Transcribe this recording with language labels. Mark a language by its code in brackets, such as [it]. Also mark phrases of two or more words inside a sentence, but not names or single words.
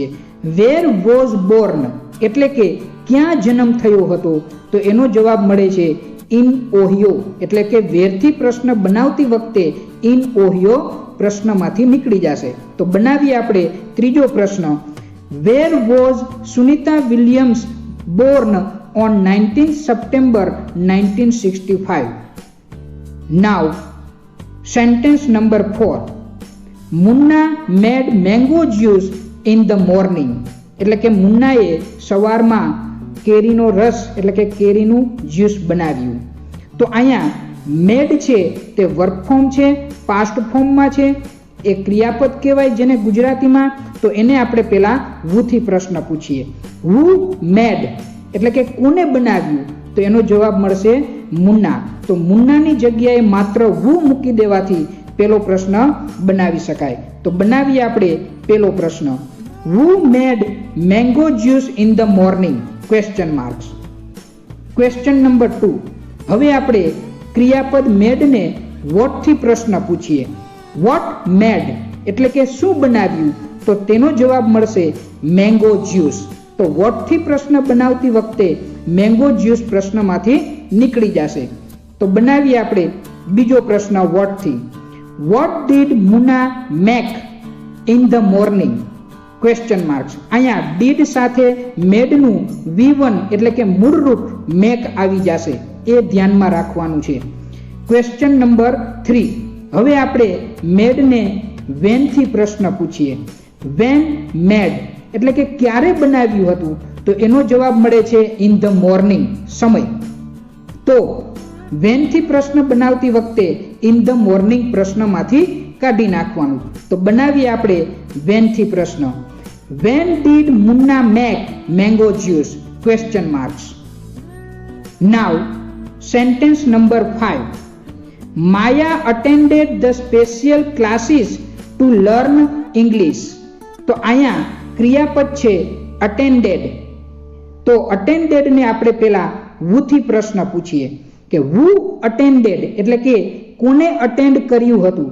[en] where was born [gu] એટલે કે ક્યાં જન્મ થયો હતો? તો એનો જવાબ મળે છે [en] in Ohio [gu] એટલે કે વેરથી પ્રશ્ન બનાવતી વખતે [en] in Ohio [gu] પ્રશ્નમાંથી નીકળી જશે. તો બનાવીએ આપણે ત્રીજો પ્રશ્ન. [en] Where was Sunita Williams born on 19th September 1965? Now sentence number 4. [gu] મુન્ના [en] made mango juice in the morning [gu] એટલે કે મુન્નાએ સવારમાં કેરીનો રસ એટલે કે કેરીનું જ્યુસ બનાવ્યું. તો અહીંયા મેડ છે તે [en] work form [gu] છે, પાસ્ટ ફોર્મમાં છે, એ ક્રિયાપદ કહેવાય જેને ગુજરાતીમાં. તો એને આપણે પહેલા હુથી પ્રશ્ન પૂછીએ. [en] who made [gu] એટલે કે કોને બનાવ્યું? તો એનો જવાબ મળશે મુન્ના. તો મુન્નાની જગ્યાએ માત્ર હુ મૂકી દેવાથી પેલો પ્રશ્ન બનાવી શકાય. તો બનાવીએ આપણે પેલો પ્રશ્ન. [en] Who made mango juice in the morning? Question marks. Question number 2. [gu] હવે આપણે ક્રિયાપદ made ને what થી પ્રશ્ન પૂછીએ. [en] What made [gu] એટલે કે શું બનાવ્યું? તો તેનો જવાબ મળશે [en] mango juice. [gu] તો what થી પ્રશ્ન બનાવતી વખતે [en] mango juice [gu] પ્રશ્નમાંથી નીકળી જશે. તો બનાવીએ આપણે બીજો પ્રશ્ન what થી. [en] What did Munna make in the morning? question marks. [gu] અહીંયા ડીડ સાથે મેડનું V1 એટલે કે મૂળ રૂપ મેક આવી જશે, એ ધ્યાનમાં રાખવાનું છે. [en] question number [gu] 3. હવે આપણે મેડને વેનથી પ્રશ્ન પૂછીએ. [en] when made [gu] એટલે કે ક્યારે બનાવ્યું હતું? તો એનો જવાબ મળે છે [en] in the morning [gu] સમય. તો વેનથી પ્રશ્ન બનાવતી વખતે [en] in the morning [gu] પ્રશ્નમાંથી કાઢી નાખવાનું. તો બનાવીએ આપણે વેનથી પ્રશ્ન. [en] When did Munna make mango juice? Question marks. Now sentence number 5. Maya attended the special classes to learn English. [gu] તો અહીંયા ક્રિયાપદ છે અટેન્ડેડ. તો અટેન્ડેડ ને આપણે પેલા વુ થી પ્રશ્ન પૂછીએ કે [en] who attended [gu] એટલે કે કોને અટેન્ડ કર્યું હતું.